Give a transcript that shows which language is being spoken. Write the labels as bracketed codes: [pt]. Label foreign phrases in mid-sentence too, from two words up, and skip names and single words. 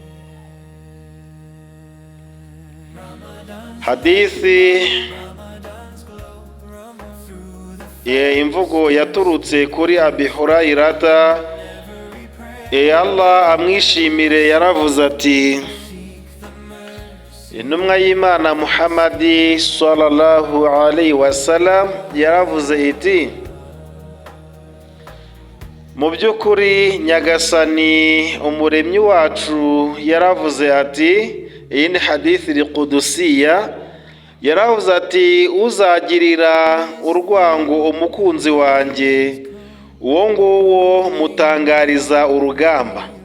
[rw] Hadithi imvugo yaturutse kuri Abi Hurairata, Allah amwishimire, yaravuze ati: intumwa y'Imana Muhammadi [ar] صلى الله عليه وسلم [rw] yaravuze iti: mu by'ukuri Nyagasani umuremyi wacu yaravuze ati, iyi ni hadithi al-Qudusiya, yaravuze ati: uzagirira urwango umukunzi wanjye, uwo nguwo mutangariza urugamba,